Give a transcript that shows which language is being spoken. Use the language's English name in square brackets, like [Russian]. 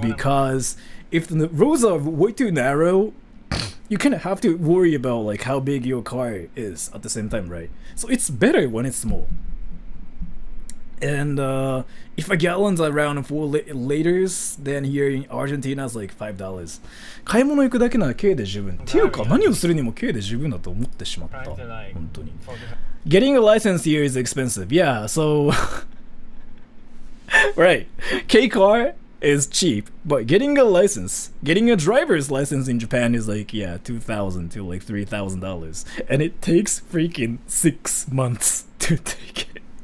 [English] Because if the roads are way too narrow, you kind of have to worry about like how big your car is at the same time, right? So it's better when it's small. And if a gallon's around 4 liters, then here in Argentina is like $5. [Japanese] 買い物行くだけなら K で十分。っていうか何をするにも K で十分だと思ってしまった。本当に。 [English] Getting a license here is expensive. Yeah, so right. K car is cheap, but getting a driver's license in Japan is like $2,000 to like $3,000, and it takes freaking 6 months to take it.